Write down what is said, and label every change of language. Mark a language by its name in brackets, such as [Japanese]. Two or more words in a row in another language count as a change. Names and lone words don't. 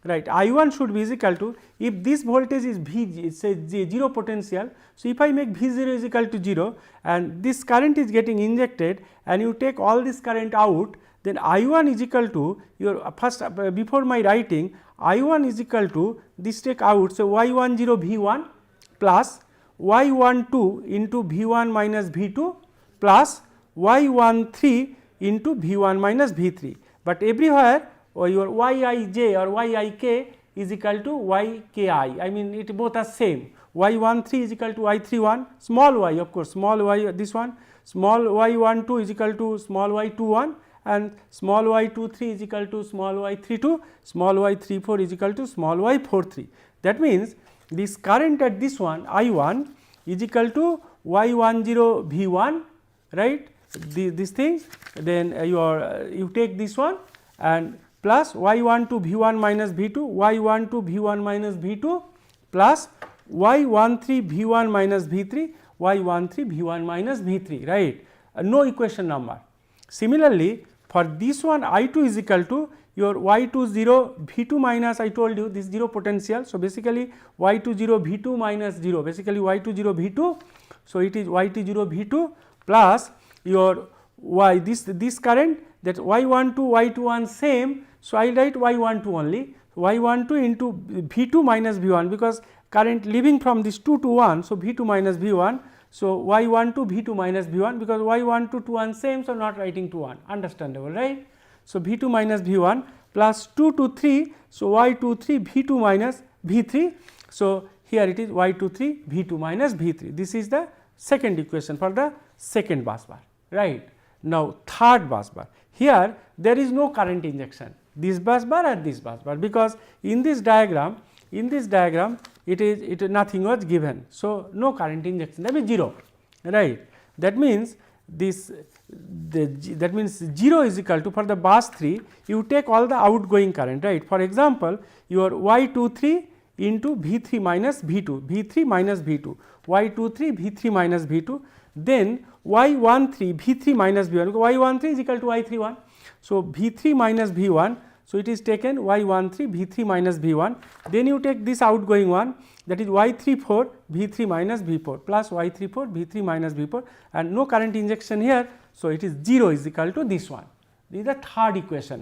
[English] right, I1 should be is equal to, if this voltage is V, say 0 potential. So, if I make V0 is equal to 0 and this current is getting injected and you take all this current out, then I1 is equal to your first before my writing, I1 is equal to this take out. So, Y10 V1 plus Y12 into V1 minus V2 plus Y13 into V1 minus V3, but everywhere or your Yij or Yik is equal to Yki, I mean it both are same. Y13 is equal to Y31, small y, of course small y this one, small y12 is equal to small y21 and small y23 is equal to small y32, small y34 is equal to small y43. That means, this current at this one I1 is equal to Y10 V1, right, this thing, then you take this one and plus Y12 V1 minus V2, Y12 V1 minus V2 plus Y13 V1 minus V3, Y13 V1 minus V3, right, no equation number. Similarly, for this one I2 is equal to your Y20 V2 minus, I told you this 0 potential. So, basically Y20 V2 minus 0, basically Y20 V2. So, it is Y20 V2 plus your Y this current, that Y12 Y21 same. So, I will write Y12 only, Y12 into V2 minus V1, because current leaving from this 2 to 1. So, V2 minus V1. So, Y12 V2 minus V1, because Y12 to 1 same. So, not writing to 1, understandable, right. So, V2 minus V1 plus 2 to 3. So, Y23 V2 minus V3. So, here it is Y23 V2 minus V3. This is the second equation for the second bus bar, right. Now, third bus bar, here there is no current injection, this bus bar and this bus bar, because in this diagram it is nothing was given. So, no current injection, that means 0, right. That means this that means 0 is equal to, for the bus 3 you take all the outgoing current, right. For example, your Y23 into V3 minus V2, V3 minus V2, Y23 V3 minus V2, then Y13 V3 minus V1, because Y13 is equal to Y31. So, V3 minus V1. So, it is taken Y13 V3 minus V1, then you take this outgoing one, that is Y34 V3 minus V4 plus Y34 V3 minus V4, and no current injection here. So, it is 0 is equal to this one. This is the third equation.